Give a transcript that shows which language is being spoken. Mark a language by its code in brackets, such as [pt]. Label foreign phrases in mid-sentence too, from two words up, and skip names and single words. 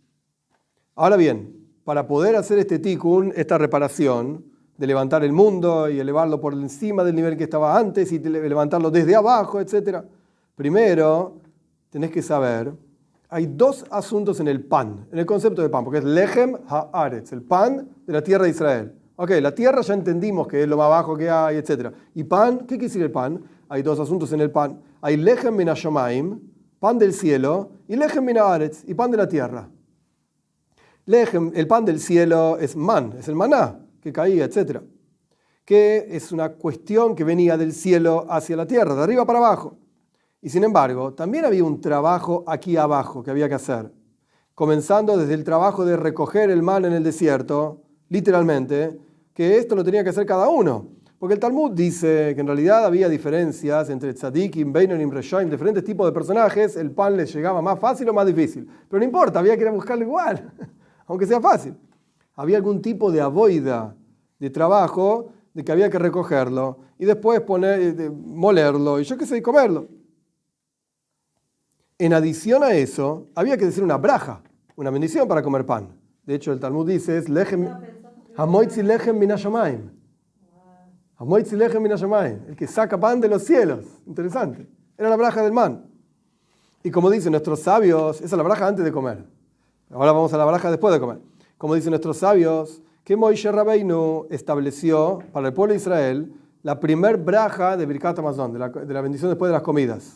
[es] Ahora bien, para poder hacer este tikkun, esta reparación, de levantar el mundo y elevarlo por encima del nivel que estaba antes y levantarlo desde abajo, etc. Primero, tenés que saber, hay dos asuntos en el pan, en el concepto de pan, porque es [he] לחם הארץ, [es] el pan de la tierra de Israel. Ok, la tierra ya entendimos que es lo más bajo que hay, etc. ¿Y pan? ¿Qué quiere decir el pan? Hay dos asuntos en el pan. [he] Hay לחם מן השמים, [es] pan del cielo, y [he] לחם מן הארץ, [es] y pan de la tierra. Lechem, el pan del cielo es man, es el maná que caía, etc. Que es una cuestión que venía del cielo hacia la tierra, de arriba para abajo. Y sin embargo, también había un trabajo aquí abajo que había que hacer. Comenzando desde el trabajo de recoger el man en el desierto, literalmente, que esto lo tenía que hacer cada uno. Porque el Talmud dice que en realidad había diferencias entre [he] צדיקים, בינונים, רשעים, [es] diferentes tipos de personajes, el pan les llegaba más fácil o más difícil. Pero no importa, había que ir a buscarlo igual, aunque sea fácil. Había algún tipo de avoida, de trabajo, de que había que recogerlo y después molerlo y yo qué sé, comerlo. En adición a eso, había que decir una braja, una bendición para comer pan. De hecho, el Talmud dice, es [he] המוציא לחם מן השמים. המוציא לחם מן השמים, [es] el que saca pan de los cielos. Interesante. Era la braja del man. Y como dicen nuestros sabios, esa es la braja antes de comer. Ahora vamos a la braja después de comer. Como dicen nuestros sabios, que Moishe Rabbeinu estableció para el pueblo de Israel la primer braja de [he] ברכת המזון, [es] de la bendición después de las comidas.